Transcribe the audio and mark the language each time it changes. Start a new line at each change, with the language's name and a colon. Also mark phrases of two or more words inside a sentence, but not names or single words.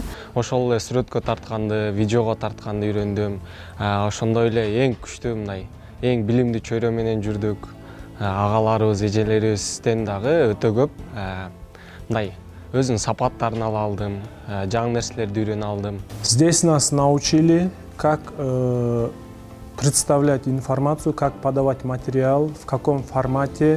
Kyrgyz: Ошол эле сүрөткө тартканды, видеого тартканды үйрөндүм. Ошондой эле эң күчтүү мындай, эң билимдүү чөйрө менен жүрдүк. Агаларыбыз, эжелерибизден дагы өтө көп мындай өзүнүн сапаттарын ала алдым, жаңы нерселерди үйрөнө алдым.
Russian: Здесь нас научили, как представлять информацию, как подавать материал, в каком формате.